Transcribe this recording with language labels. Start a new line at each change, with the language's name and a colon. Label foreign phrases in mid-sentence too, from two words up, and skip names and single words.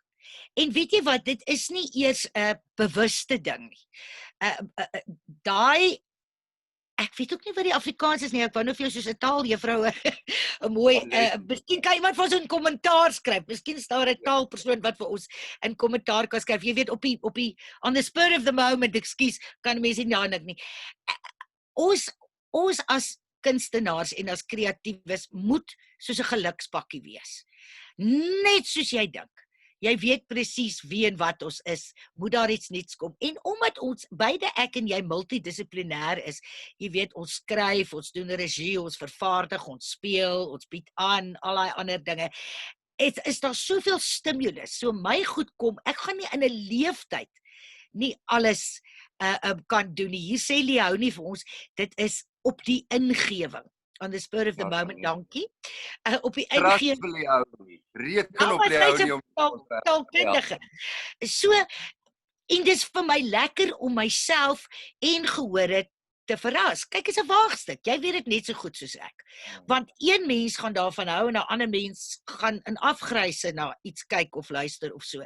Afrikaans: En weet jy wat, dit is nie eers 'n bewuste ding nie. Ek weet ook nie wat die Afrikaans is nie, ek wou nou vir jou soos 'n taaljuffrou 'n mooi, miskien kan iemand vir ons 'n kommentaar skryf, miskien is daar 'n taalpersoon wat vir ons 'n kommentaar kan skryf, jy weet, op die,
English: on the spur of the moment,
Afrikaans: ekskuus, kan mense nie aandik nie. Ons as kunstenaars en as kreatiewes moet soos 'n gelukspakkie wees. Net soos jy dink. Jy weet presies wie en wat ons is, moet daar iets nuuts kom. En omdat ons, beide ek en jy multidissiplinêr is, jy weet, ons skryf, ons doen regie, ons vervaardig, ons speel, ons bied aan, al daai ander dinge. Is daar soveel stimulus, so my goed kom, ek gaan nie in 'n leeftyd nie alles kan doen nie. Hier sê Leonie vir ons, dit is op die ingewing.
English: On the spur of the moment,
Afrikaans: dankie. Op die ingewing. Reken op Leonie om taalkundige. So, en dis vir my lekker om myself en gehore te verras. Kyk, is 'n waagstuk. Jy weet dit net so goed soos ek. Want een mens gaan daarvan hou en 'n ander mens gaan in afgryse na iets kyk of luister of so.